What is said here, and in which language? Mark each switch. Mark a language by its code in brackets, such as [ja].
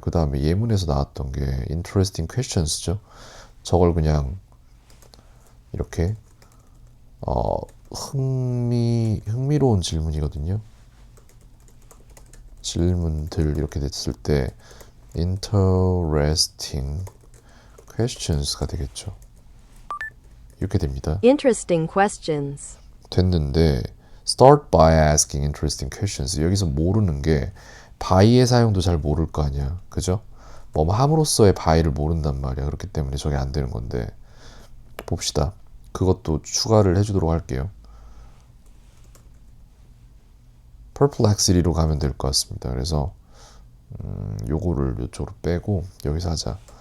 [ko] 그 다음에 예문에서 나왔던 게 [en] interesting questions [ko] 죠. 저걸 그냥 이렇게 흥미로운 질문이거든요. 질문들 이렇게 됐을 때 [en] interesting questions [ko] 가 되겠죠. 이렇게 됩니다. [en] Interesting questions. [ko] 됐는데 [en] start by asking interesting questions. [ko] 여기서 모르는 게 by의 사용도 잘 모를 거 아니야. 그죠? 뭐 함으로써의 by를 모른단 말이야. 그렇기 때문에 저게 안 되는 건데 봅시다. 그것도 추가를 해주도록 할게요. perplexity로 가면 될 것 같습니다. 그래서 요거를 이쪽으로 빼고 여기서 하자.